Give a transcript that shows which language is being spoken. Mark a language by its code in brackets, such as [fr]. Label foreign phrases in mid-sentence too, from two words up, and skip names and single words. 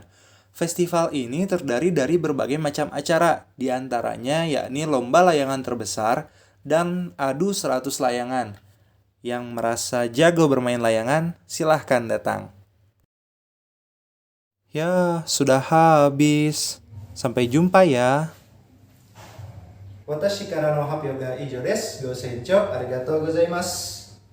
[id] Festival ini terdiri dari berbagai macam acara, diantaranya yakni lomba layangan terbesar dan adu 100 layangan. Yang merasa jago bermain layangan, silahkan datang. Ya, sudah habis. Sampai jumpa ya. [ja] 私からの発表が以上です。ご清聴、ありがとうございます.